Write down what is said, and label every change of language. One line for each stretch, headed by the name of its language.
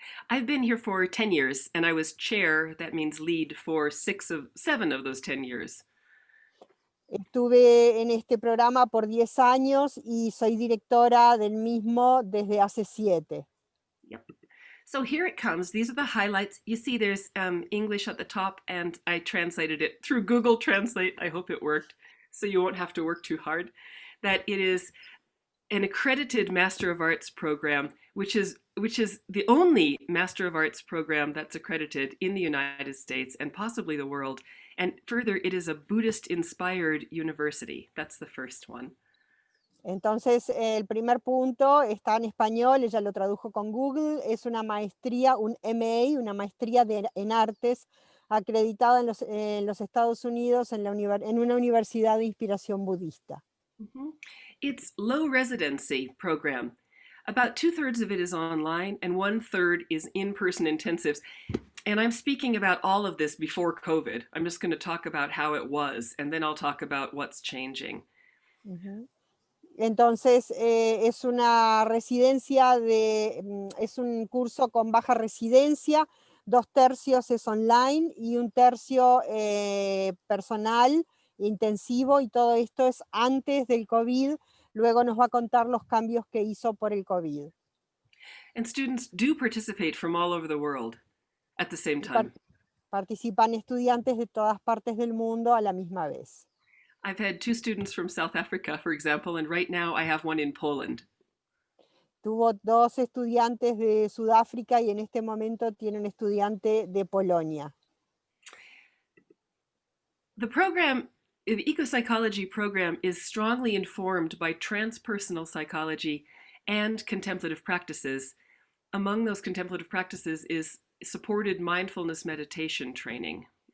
English: I've been here for 10 years and I was chair, that means lead, for 7 of those 10 years.
Spanish: Estuve en este programa por 10 años y soy directora del mismo desde hace 7.
English: Yep. So here it comes. These are the highlights. You see there's English at the top, and I translated it through Google Translate. I hope it worked, so you won't have to work too hard. That it is an accredited Master of Arts program, which is the only Master of Arts program that's accredited in the United States and possibly the world. And further, it is a Buddhist-inspired university. That's the first one.
Spanish: Entonces, el primer punto está en español, ella lo tradujo con Google, es una maestría, un MA, una maestría en artes, acreditada en los Estados Unidos en una universidad de inspiración budista. Mm-hmm.
English: It's low residency program. About 2/3 of it is online and 1/3 is in-person intensives. And I'm speaking about all of this before COVID. I'm just going to talk about how it was, and then I'll talk about what's changing. Uh-huh.
Spanish: Entonces, es una residencia, es un curso con baja residencia, 2/3 es online y 1/3 personal, intensivo, y todo esto es antes del COVID. Luego nos va a contar los cambios que hizo por el COVID.
English: And students do participate from all over the world at the same time.
Spanish: Participan estudiantes de todas partes del mundo a la misma vez.
English: I've had 2 students from South Africa, for example, and right now I have one in Poland.
Spanish: Tuvo 2 estudiantes de Sudáfrica y en este momento tiene un estudiante de Polonia.
English: The Ecopsychology program is strongly informed by transpersonal psychology and contemplative practices. Among those contemplative practices is supported mindfulness meditation training.